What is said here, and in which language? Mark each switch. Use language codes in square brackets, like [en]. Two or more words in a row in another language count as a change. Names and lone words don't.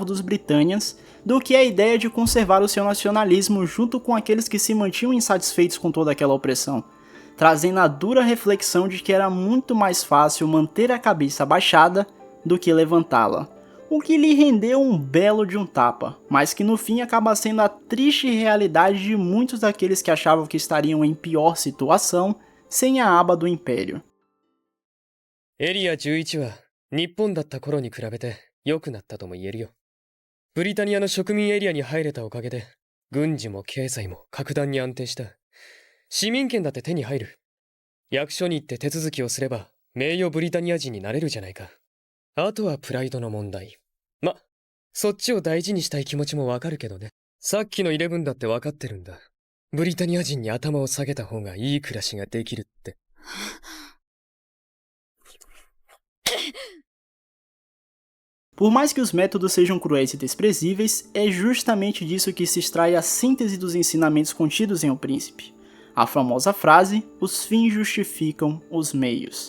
[pt] dos britânios do que a ideia de conservar o seu nacionalismo junto com aqueles que se mantinham insatisfeitos com toda aquela opressão, trazendo a dura reflexão de que era muito mais fácil manter a cabeça abaixada do que levantá-la, o que lhe rendeu um belo de um tapa, mas que no fim acaba sendo a triste realidade de muitos daqueles que achavam que estariam em pior situação sem a aba do Império. [ja] エリア11は日本だった頃に比べて良くなったとも言えるよ。ブリタニアの植民エリアに入れたおかげで軍事も経済も格段に安定した。市民権だって手に入る。役所に行って手続きをすれば名誉ブリタニア人になれるじゃないか。あとはプライドの問題。ま、そっちを大事にしたい気持ちもわかるけどね。さっきの11だってわかってるんだ。ブリタニア人に頭を下げた方がいい暮らしができるって。 [pt] Por mais que os métodos sejam cruéis e desprezíveis, é justamente disso que se extrai a síntese dos ensinamentos contidos em O Príncipe. A famosa frase, os fins justificam os meios.